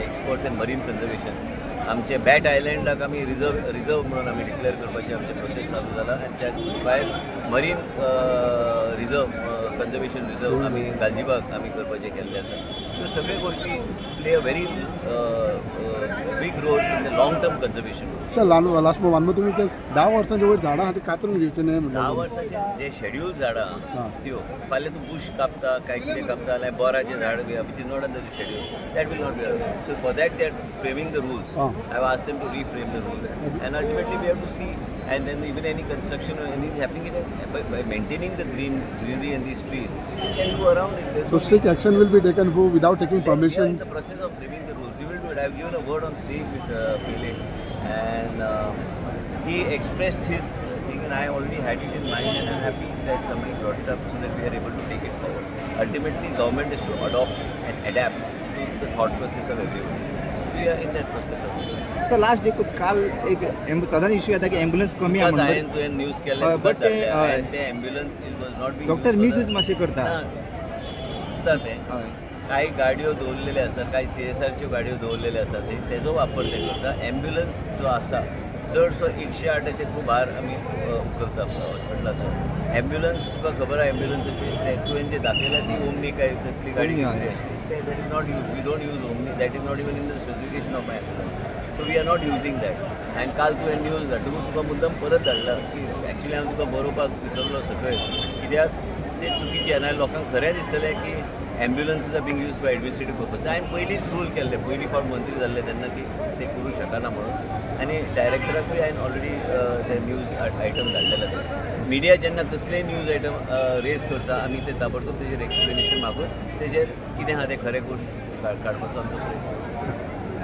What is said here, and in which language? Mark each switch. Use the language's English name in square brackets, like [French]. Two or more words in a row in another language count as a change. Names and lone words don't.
[English] experts in marine conservation [Konkani] आमचे बॅट आयलँडाक आमी रिजर्व म्हणून आमी डिक्लेअर करपाचें आमचें प्रोसेस चालू जाला आनी त्या भायर [English] marine conservation reserve [Konkani] आमी गालजीबाग आमी करपाचें केल्लें आसा. ह्यो सगळ्यो गोश्टी [English] play a very big role in the long term conservation. sir last one [Konkani] तुम्ही ते 10 वर्सांचे वयर झाडां आहा ती कातरून दिवचे न्ही 10 वर्साचे जे शेड्यूल झाडां त्यो फाल्यां तूं बुश कापता काय कितें कापता जाल्यार बोराचें झाड [English] which is not on the schedule that will not be allowed. so for that they are framing the rules. I have asked them to reframe the rules and ultimately we have to see and then even any construction or anything happening by maintaining the greenery and these trees you can do around it. So strict action will be taken for without taking permissions. We are in the process of framing the rules. We will do it. I have given a word on stage with Pele and he expressed his thing and I already had it in mind and I am happy that somebody brought it up so that we are able to take it forward. Ultimately government is to adopt and adapt to the thought process of everyone. We are in that process of it. sir last [Konkani] देखून काल एक साधारण इश्यू येता की एम्ब्युलन्स कमी आहा हांवें तुवें न्यूज केल्लें [English] but ते ambulance was not being [Konkani] डॉक्टर मिसयूज मातशें करता. चुकता तें. कांय गाडयो दवरलेल्यो आसात कांय CSRच्यो गाडयो दवरलेल्यो आसात तेजो वापर ते करता. एम्ब्युलन्स जो आसा चडसो 108चे थ्रू भार आमी करता हॉस्पिटलाचो. एम्ब्युलन्स तुका खबर आहा एम्ब्युलन्साची तुवें जे दाखयल्या ती ओमनी काय तसली गाडी आसली [English] that is not used. We don't use Omni. That is not even in the specification of my ambulance. So we are not using that. [Konkani] And काल तुवें न्यूज धाडटकूच तुका मुद्दम परत धाडला की एक्चुली हांव तुका बरोवपाक विसरलो सकयल कित्याक तें चुकीचें आनी लोकांक खरें दिसतलें की [English] ambulances are being use for administrative purpose [Konkani] हांवें पयलींच रूल केल्ले पयलीं फावट मंत्री जाल्ले तेन्ना की ते करूं शकना म्हणून आनी डायरेक्टराकूय हांवें ऑलरेडी ते [English] news item [Konkani] धाडलेले आसा मिडिया जेन्ना कसलेय [English] news item [Konkani] रेज करता आमी ते ताबडतोब तेजेर एक्सप्लेनेशन मागून तेजेर कितें आहा तें खरें गोश्ट काडपाचो आमचो प्रयत्न.